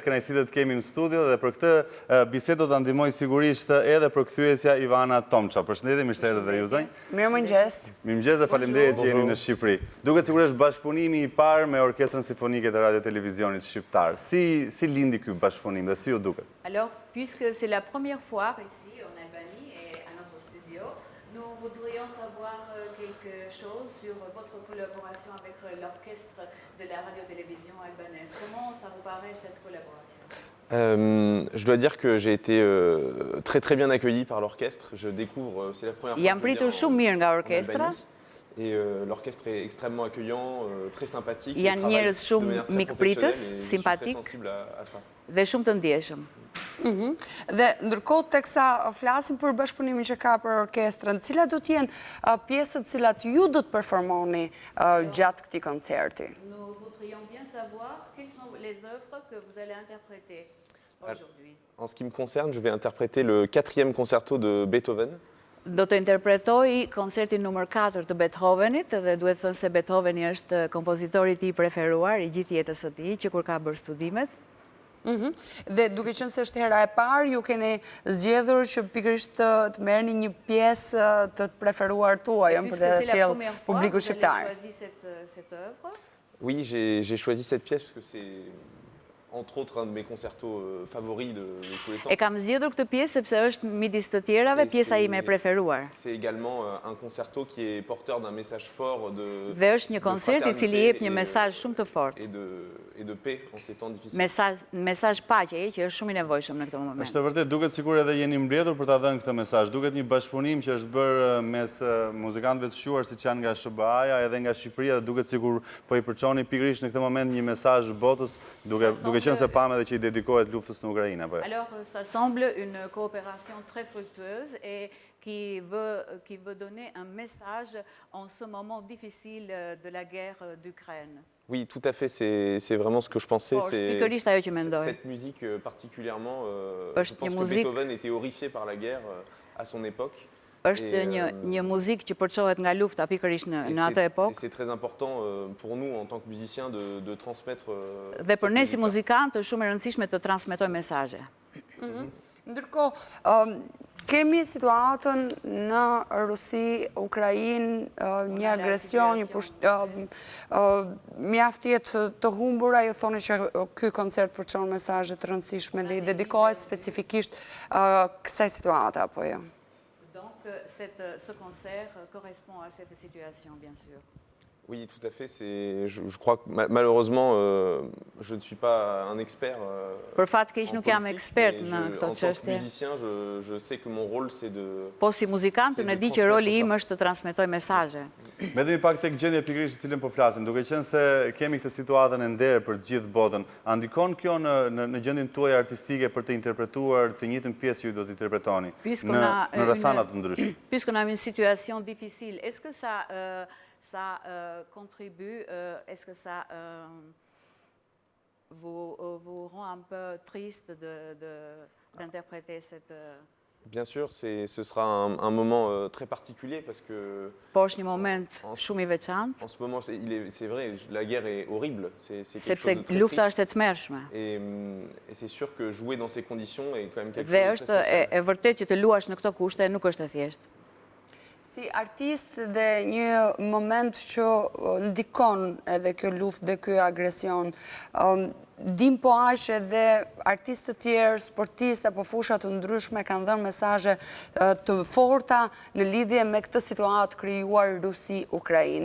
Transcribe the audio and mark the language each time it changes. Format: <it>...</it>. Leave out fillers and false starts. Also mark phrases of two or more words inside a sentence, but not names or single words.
<sq>Kënaqësi të kemi në studio dhe për këtë bisedë do ta ndihmoj sigurisht edhe përkthyesja Ivana Tomça. Përshëndetje, mirë se erdhët dhe ju zonj. Mirëmëngjes. Mirëmëngjes dhe faleminderit që jeni në Shqipëri. Duket sigurisht bashkëpunimi i parë me Orkestrën Simfonike të Radio-Televizionit Shqiptar. Si lindi ky bashkëpunim dhe si ju duket?</sq> <fr>Alors, puisque c'est la première fois ici en Albanie et à notre studio, nous voudrions savoir quelque chose sur votre collaboration avec l'orchestre de la radio-télévision albanaise. Comment ça vous paraît cette collaboration? Je dois dire que j'ai été très très bien accueilli par l'orchestre. Je découvre, c'est la première fois</fr> <sq>Jam pritur shumë mirë nga orkestra.</sq> <fr>Et l'orchestre est extrêmement accueillant, très sympathique.</fr> <sq>Janë njerëz shumë mikpritës, simpatik dhe shumë të ndjeshëm. Dhe ndërkohë teksa flasim për bashkëpunimin që ka për orkestrën, cilat do të jenë pjesët cilat ju do të performoni gjatë këtij koncerti?</sq> <fr>Nous voudrions bien savoir quelles sont les œuvres que vous allez interpréter aujourd'hui. En ce qui me concerne, je vais interpréter le 4e concerto de Beethoven.</fr> <sq>Do të interpretoj koncertin numër 4 të Beethovenit dhe duhet thënë se Beethoveni është kompozitori i preferuar i gjithë jetës së tij që kur ka bërë studimet. Dhe duke qenë se është hera e parë, ju keni zgjedhur që pikërisht të merrni një pjesë të preferuar tuaj për të sjell publiku shqiptar.</sq> <fr>Oui, j'ai choisi cette pièce parce que c'est entre autres un de mes concertos favoris de tous les temps.</fr> <sq>E kam zgjedhur këtë pjesë sepse është midis të tjerave pjesa ime e preferuar.</sq> <fr>C'est également un concerto qui est porteur d'un message fort de</fr> <sq>Dhe është një koncert i cili jep një mesazh shumë të fortë.</sq> <fr>Et de paix en ces temps difficiles.</fr> <sq>Mesazh paqeje që është shumë i nevojshëm në këtë moment. Është vërtet, duket sikur edhe jeni mbledhur për ta dhënë këtë mesazh. Duket një bashkëpunim që është bërë mes muzikantëve të shquar siç janë nga SBA-ja edhe nga Shqipëria, dhe duket sikur po i përçoni pikërisht në këtë moment një mesazh botës, duke qenë se pamë edhe që i dedikohet luftës në Ukrainë apo.</sq> <fr>Alors, ça semble une coopération très fructueuse et qui veut donner un message en ce moment difficile de la guerre d'Ukraine. Oui, tout à fait, c'est vraiment ce que je pensais. Cette musique particulièrement, je pense que Beethoven était horrifié par la guerre à son époque.</fr> <sq>Është një muzikë që përçohet nga lufta pikërisht në atë epokë.</sq> <fr>C'est très important pour nous en tant que musiciens de transmettre.</fr> <sq>Dhe për ne si muzikantë është shumë e rëndësishme të transmetojmë mesazhe. Ndërkohë, kemi situatën në Rusi, Ukrainë, një agresion, mjaft jetë të humbura, ju thoni që ky koncert përçon mesazhe të rëndësishme dhe i dedikohet specifikisht kësaj situate apo jo?</sq> <fr>Donc, ce concert correspond à cette situation, bien sûr. Oui, tout à fait. Je crois que malheureusement, je ne suis pas un expert.</fr> <sq>Për fat keq nuk jam ekspert në këtë çështje.</sq> <fr>En tant que musicien, je sais que mon rôle c'est de.</fr> <sq>Po si muzikant, unë e di që roli im është të transmetoj mesazhe. Mbetemi pak tek gjendja pikërisht të cilën po flasim, duke qenë se kemi këtë situatën e nderë për gjithë botën, a ndikon kjo në gjendjen tuaj artistike për të interpretuar të njëjtën pjesë që ju do të interpretoni në rrethana të ndryshme?</sq> <fr>Puisqu'on a une situation difficile, est-ce que ça contribue, est-ce que ça vous rend un peu triste d'interpréter cette... Bien sûr, ce sera un moment très particulier parce que...</fr> <sq>Po është një moment shumë i veçantë.</sq> <fr>En ce moment, c'est vrai, la guerre est horrible. C'est quelque chose de</fr> <sq>sepse</sq> <fr>très</fr> <sq>lufta</sq> <fr>triste.</fr> <sq>është e tmerrshme.</sq> <fr>Et c'est sûr que jouer dans ces conditions est quand même quelque</fr> <sq>Dhe</sq> <fr>chose de très</fr> <sq>është</sq> <fr>spécial.</fr> <sq>e vërtet që të luash në këto kushte nuk është e thjeshtë. Si artist dhe një moment që ndikon edhe kjo luftë dhe kjo agresion, dim po aq edhe artistë të tjerë, sportistë apo fusha të ndryshme kanë dhënë mesazhe të forta në lidhje me këtë situatë krijuar Rusi-Ukrainë.</sq>